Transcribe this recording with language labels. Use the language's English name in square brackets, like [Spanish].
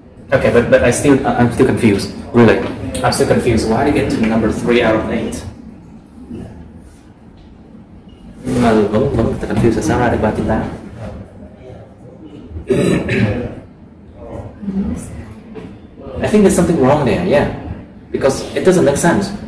[English] Okay, but I'm still confused. Really, I'm still confused. Why did I get to number 3 out of 8? [Vietnamese] Mà vẫn confused là sao ra được 398? [English] I think there's something wrong there. Yeah, because it doesn't make sense.